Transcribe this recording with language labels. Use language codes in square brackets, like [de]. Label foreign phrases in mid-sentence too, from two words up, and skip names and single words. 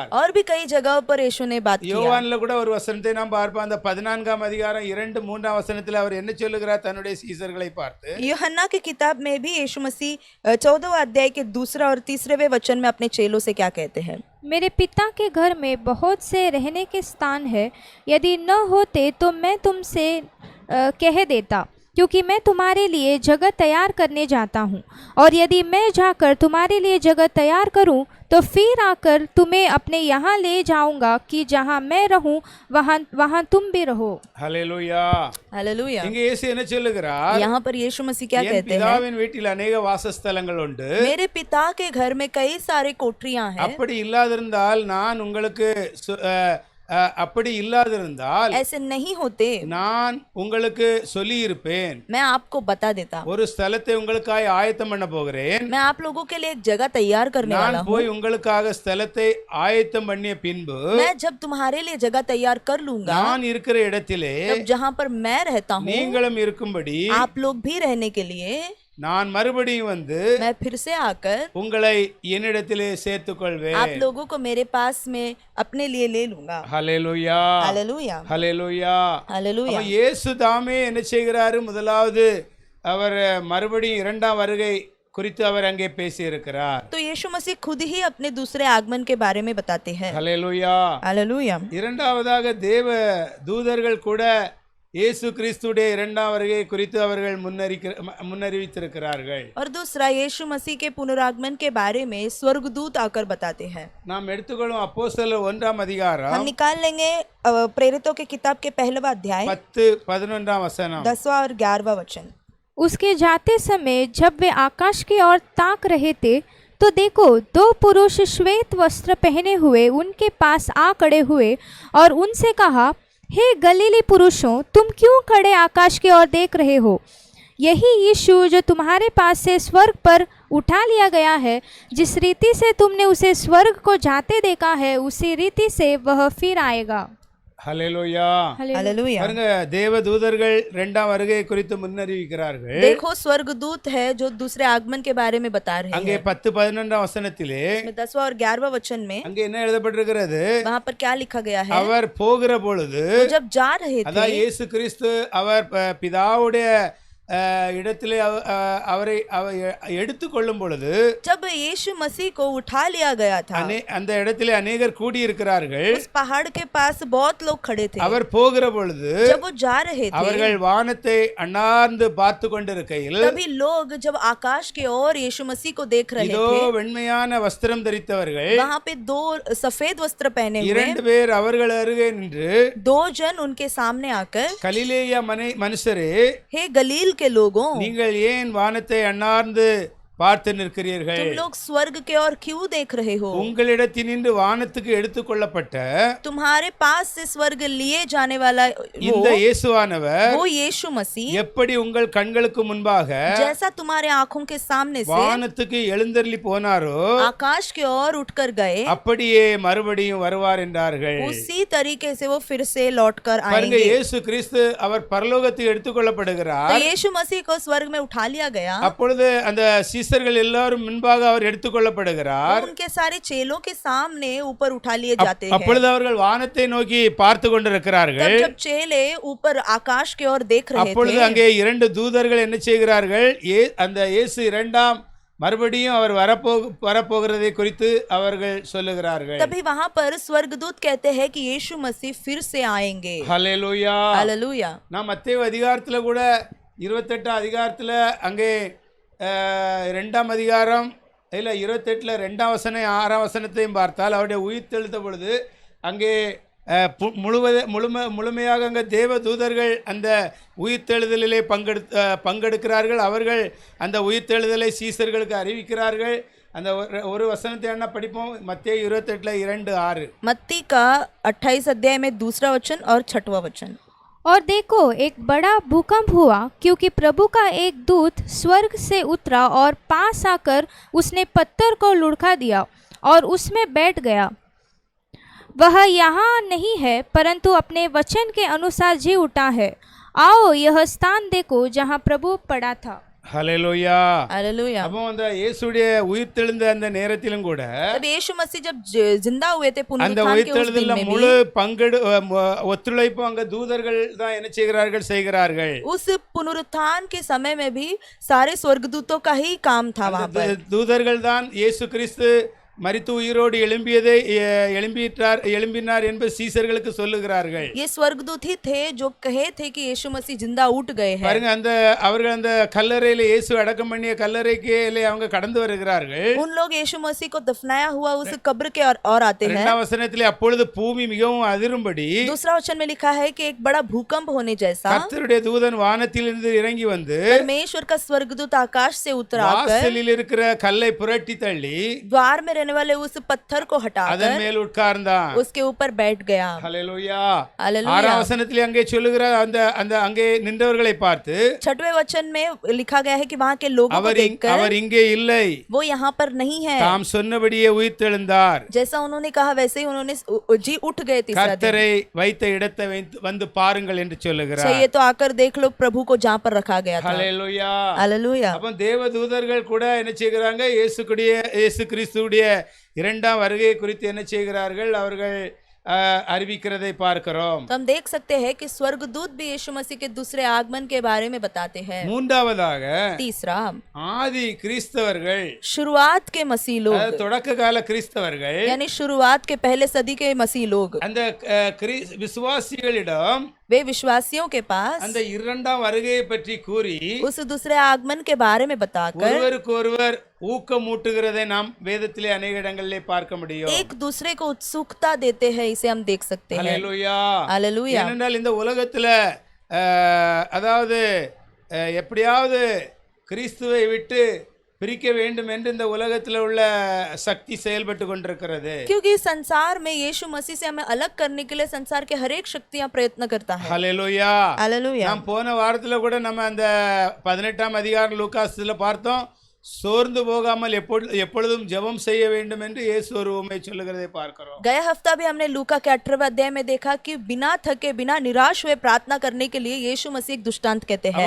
[hi] और भी कई जगहों पर यीशु ने बात किया। [ta] யோவான்ல கூட ஒரு வசனத்தை நாம் பார்ப்போம். அந்த 14ஆம் அதிகாரம் 2-3 வசனத்தில் அவர் என்ன சொல்லுகிறார் தன்னுடைய சீசர்களை பார்த்து? [hi] यूहन्ना की किताब में भी यीशु मसीह 14वां अध्याय के 2 और 3वें वचन में अपने चेलों से क्या कहते हैं? मेरे पिता के घर में बहुत से रहने के स्थान है, यदि न होते तो मैं तुमसे कह देता, क्योंकि मैं तुम्हारे लिए जगह तैयार करने जाता हूँ। और यदि मैं जाकर तुम्हारे लिए जगह तैयार करूँ तो फिर आकर तुम्हें अपने यहाँ ले जाऊंगा कि जहाँ मैं रहूँ वहाँ तुम भी रहो। [ta] ஹல்லேலூயா. [hi] हालेलुया। [ta] இங்கே இயேசு என்ன சொல்லுகிறார்? [hi] यहाँ पर यीशु मसीह क्या [ta] என் [hi] कहते हैं? [ta] பிதாவின் வீட்டில் अनेक வாசஸ்தலங்கள் உண்டு. [hi] मेरे पिता के घर में कई सारे कोठरियां हैं। [ta] அப்படி இல்லாதிருந்தால் நான் உங்களுக்கு அப்படி இல்லாதிருந்தால் [hi] ऐसे नहीं होते [ta] நான் உங்களுக்கு சொல்லி இருப்பேன். [hi] मैं आपको बता देता। [ta] ஒரு ஸ்தலத்தை உங்களுக்காக ஆயத்தம் பண்ண போகிறேன். [hi] मैं आप लोगों के लिए एक जगह तैयार करने वाला [ta] நான் [hi] हूँ। [ta] போய் உங்களுக்காக ஸ்தலத்தை ஆயத்தம் பண்ணிய பின்பு [hi] मैं जब तुम्हारे लिए जगह तैयार कर लूंगा, [ta] நான் இருக்கிற இடத்திலே [hi] तब जहाँ पर मैं रहता हूँ [ta] நீங்களும் இருக்கும்படி [hi] आप लोग भी रहने के लिए [ta] நான் மறுபடியும் வந்து [hi] मैं फिर से आकर [ta] உங்களை என்னிடத்திலே சேர்த்துக்கொள்வேன். [hi] आप लोगों को मेरे पास में अपने लिए ले लूंगा। [ta] ஹல்லேலூயா. [hi] हालेलुया। [ta] ஹல்லேலூயா. [hi] हालेलुया। [ta] அப்ப இயேசு தாமே என்ன செய்கிறாரு? முதலாவது அவர் மறுபடியும் இரண்டாம் வருகை குறித்து அவர் அங்கே பேசி இருக்கிறார். [hi] तो यीशु मसीह खुद ही अपने दूसरे आगमन के बारे में बताते हैं। [ta] ஹல்லேலூயா. [hi] हालेलुया। [ta] இரண்டாவதாக தேவ தூதர்கள் கூட இயேசு கிறிஸ்துடைய இரண்டாம் வருகை குறித்து அவர்கள் முன்னறிவித்திருக்கிறார்கள். [hi] और दूसरा यीशु मसीह के पुनरागमन के बारे में स्वर्गदूत आकर बताते हैं। [ta] நாம் எடுத்துக்கொள்ளும் அப்போஸ்தலர் 1ஆம் அதிகாரம் [hi] हम निकाल लेंगे प्रेरितों के किताब के 1वां अध्याय 10-11 वचन 10वां और 11वां वचन। उसके जाते समय जब वे आकाश की ओर ताक रहे थे तो देखो 2 पुरुष श्वेत वस्त्र पहने हुए उनके पास आ खड़े हुए और उनसे कहा, हे गलीली पुरुषों, तुम क्यों खड़े आकाश की ओर देख रहे हो? यही यीशु जो तुम्हारे पास से स्वर्ग पर उठा लिया गया है, जिस रीति से तुमने उसे स्वर्ग को जाते देखा है, उसी रीति से वह फिर आएगा। [ta] ஹல்லேலூயா. [hi] हालेलुया। [ta] பாருங்க, தேவ தூதர்கள் இரண்டாம் வருகை குறித்து முன்னறிவிக்கிறார்கள். [hi] देखो स्वर्गदूत है जो दूसरे आगमन के बारे में बता रहे [ta] அங்கே [hi] हैं। [ta] 10-11 வசனத்திலே [hi] इसमें 10वां और 11वां वचन में [ta] அங்கே என்ன எழுதப்பட்டிருக்கிறது? [hi] वहां पर क्या लिखा गया है? [ta] அவர் போகிற பொழுது, [hi] वो जब जा रहे [ta] அதான் [hi] थे, [ta] இயேசு கிறிஸ்து அவர் பிதாவுடைய இடத்திலே அவரை எடுத்துக்கொள்ளும் பொழுது, [hi] जब यीशु मसीह को उठा लिया गया था, [ta] அந்த இடத்திலே अनेகர் கூடி இருக்கிறார்கள். [hi] उस पहाड़ के पास बहुत लोग खड़े थे। [ta] அவர் போகிற பொழுது [hi] जब वो जा रहे थे, [ta] அவர்கள் வானத்தை அண்ணார்ந்து பார்த்து கொண்டிருக்கையில், [hi] तभी लोग जब आकाश की ओर यीशु मसीह को देख रहे [ta] இதோ [hi] थे, [ta] வெண்மையான வஸ்திரம் தரித்தவர்கள் [hi] वहां पे दो सफेद वस्त्र पहने हुए [ta] இரண்டு பேர் அவர்கள் அருகே நின்று, [hi] दो जन उनके सामने आकर, [ta] கலிலேய மனுஷரே, [hi] हे गलील के लोगों, [ta] நீங்கள் ஏன் வானத்தை அண்ணார்ந்து பார்த்து நிற்கிறீர்கள்? [hi] तुम लोग स्वर्ग के ओर क्यों देख रहे हो? [ta] உங்களிடத்தினின்று வானத்துக்கு எடுத்துக்கொள்ளப்பட்ட [hi] तुम्हारे पास से स्वर्ग लिए जाने वाला [ta] இந்த இயேசுவானவர் [hi] वो यीशु मसीह [ta] எப்படி उங்கள் கண்களுக்கு முன்பாக [hi] जैसा तुम्हारे आंखों के सामने से [ta] வானத்துக்கு எழுந்தருளி போனாரோ, [hi] आकाश की ओर उठकर गए, [ta] அப்படியே மறுபடியும் வருவார் என்றார்கள். [hi] उसी तरीके से वो फिर से लौटकर [ta] பாருங்க, [hi] आएंगे। [ta] இயேசு கிறிஸ்து அவர் பரலோகத்துக்கு [hi] तो [ta] எடுத்துக்கொள்ளப்படுகிறார். [hi] यीशु मसीह को स्वर्ग में उठा लिया गया। [ta] அப்பொழுது அந்த சீசர்கள் எல்லாரும் முன்பாக அவர் எடுத்துக்கொள்ளப்படுகிறார். [hi] उनके सारे चेलों के सामने ऊपर उठा लिए जाते हैं। [ta] அப்பொழுது அவர்கள் வானத்தை நோக்கி பார்த்து கொண்டிருக்கிறார்கள். [hi] तब जब चेले ऊपर आकाश की ओर देख रहे [ta] அப்பொழுது [hi] थे, [ta] அங்கே இரண்டு தூதர்கள் என்ன செய்கிறார்கள்? அந்த இயேசு இரண்டாம் மறுபடியும் அவர் வரப்போகிறதை குறித்து அவர்கள் சொல்லுகிறார்கள். [hi] तभी वहां पर स्वर्गदूत कहते हैं कि यीशु मसीह फिर से आएंगे। [ta] ஹல்லேலூயா. [hi] हालेलुया। [ta] நான் மத்தேயு அதிகாரத்தில் கூட 28 அதிகாரத்தில் அங்கே 2ஆம் அதிகாரம் இல்லை 28 2ஆம் வசனம் 6ஆம் வசனத்தையும் பார்த்தால், அவருடைய உயிர்த்தெழுந்த பொழுது அங்கே முழுமையாக அங்கே தேவ தூதர்கள் அந்த உயிர்த்தெழுதலிலே பங்கெடுக்கிறார்கள். அவர்கள் அந்த உயிர்த்தெழுதலை சீசர்களுக்கு அறிவிக்கிறார்கள். அந்த ஒரு வசனத்தை என்ன படிப்போம்? மத்தேயு 28:2-6. [hi] मत्ती का 28 अध्याय में दूसरा वचन और 6वां वचन। और देखो, एक बड़ा भूकंप हुआ, क्योंकि प्रभु का एक दूत स्वर्ग से उतरा और पास आकर उसने पत्थर को लुढ़का दिया और उसमें बैठ गया। वह यहाँ नहीं है, परंतु अपने वचन के अनुसार जी उठा है। आओ यह स्थान देखो जहाँ प्रभु पड़ा था। [ta] ஹல்லேலூயா. [hi] हालेलुया। [ta] அப்போ அந்த இயேசுடைய உயிர்த்தெழுந்த அந்த நேரத்திலும் கூட [hi] तब यीशु मसीह जब जिंदा हुए थे [ta] அந்த [hi] पुनरुत्थान के उस दिन [ta] உயிர்த்தெழுதல்ல [hi] में [ta] முழு [hi] भी, [ta] ஒத்துழைப்பும் அங்க தூதர்கள் தான் என்ன செய்கிறார்கள்? [hi] उस पुनरुत्थान के समय में भी सारे स्वर्गदूतों का ही काम था वहां पर। [ta] தூதர்கள் தான் இயேசு கிறிஸ்து மரித்து உயிரோடு எழும்பினார் என்பது சீசர்களுக்கு சொல்லுகிறார்கள். [hi] ये स्वर्गदूत ही थे जो कहे थे कि यीशु मसीह जिंदा उठ गए हैं। [ta] பாருங்க, அவர்கள் அந்த கல்லறையில இயேசு அடக்கம் பண்ணிய கல்லறைக்கு அவங்க கடந்து வருகிறார்கள். [hi] उन लोग यीशु मसीह को दफनाया हुआ उस कब्र के और आते हैं। [ta] 2ஆம் வசனத்திலே அப்பொழுது பூமி மிகவும் அதிரும்படி, [hi] दूसरा वचन में लिखा है कि एक बड़ा भूकंप होने जैसा [ta] கர்த்தருடைய தூதன் வானத்திலிருந்து இறங்கி வந்து [hi] परमेश्वर का स्वर्गदूत आकाश से उतर आकर [ta] வாசலில் இருக்கிற கல்லை புரட்டி தள்ளி [hi] द्वार में रहने वाले उस पत्थर को हटाकर [ta] அதன் மேல் உட்கார்ந்தான். [hi] उसके ऊपर बैठ गया। [ta] ஹல்லேலூயா. [hi] हालेलुया। [ta] 6ஆம் வசனத்திலே அங்கே சொல்லுகிறார், அந்த அங்கே நின்றவர்களை பார்த்து, [hi] 6वें वचन में लिखा गया है कि वहां के लोगों को देखकर, [ta] அவர் இங்கே இல்லை, [hi] वो यहाँ पर नहीं है, [ta] தாம் சொன்னபடியே உயிர்த்தெழுந்தார், [hi] जैसा उन्होंने कहा वैसे ही उन्होंने जी उठ गए। तीसरा दिन, [ta] கர்த்தரை வைத்த இடத்தை வந்து பாருங்கள் என்று சொல்லுகிறார். [hi] चाहिए तो आकर देख लो प्रभु को जहाँ पर रखा गया था। [ta] ஹல்லேலூயா. [hi] हालेलुया। [ta] அப்ப தேவ தூதர்கள் கூட என்ன செய்கிறாங்க? இயேசு கிறிஸ்துவுடைய இரண்டாம் வருகை குறித்து என்ன செய்கிறார்கள்? அவர்கள் அறிவிக்கிறதை பார்க்கிறோம். [hi] तो हम देख सकते हैं कि स्वर्गदूत भी यीशु मसीह के दूसरे आगमन के बारे में बताते हैं। [ta] மூன்றாவதாக [hi] तीसरा, [ta] ஆதி கிறிஸ்தவர்கள், [hi] शुरुआत के मसीह लोग, [ta] தொடக்க கால கிறிஸ்தவர்கள், [hi] यानी शुरुआत के पहले सदी के मसीह लोग, [ta] அந்த விசுவாசிகளிடம் [hi] वे विश्वासियों के पास [ta] அந்த இரண்டாம் வருகையை பற்றி கூறி [hi] उस दूसरे आगमन के बारे में बताकर [ta] ஒருவருக்கு ஒருவர் ஊக்கமூட்டுகிறதை நாம் வேதத்திலே अनेक இடங்களிலே பார்க்க முடியும். [hi] एक दूसरे को उत्सुकता देते हैं, इसे हम देख सकते हैं। [ta] ஹல்லேலூயா. [hi] हालेलुया। [ta] ஏனென்றால் இந்த உலகத்துல அதாவது எப்படியாவது கிறிஸ்துவை விட்டு பிரிக்க வேண்டும் என்று இந்த உலகத்தில் உள்ள சக்தி செயல்பட்டு கொண்டிருக்கிறது. [hi] क्योंकि संसार में यीशु मसीह से हमें अलग करने के लिए संसार के हर एक शक्तियां प्रयत्न करता है। [ta] ஹல்லேலூயா. [hi] हालेलुया। [ta] நாம் போன வாரத்துல கூட நம்ம அந்த 18ஆம் அதிகாரம் லூகாஸ்ல பார்த்தோம். சோர்ந்து போகாமல் எப்பொழுதும் ஜெபம் செய்ய வேண்டும் என்று இயேசு ஒரு உவமை சொல்லுகிறதை பார்க்கிறோம். [hi] गया हफ्ता भी हमने लूका के 18वें अध्याय में देखा कि बिना थके बिना निराश हुए प्रार्थना करने के लिए यीशु मसीह एक दृष्टांत कहते हैं.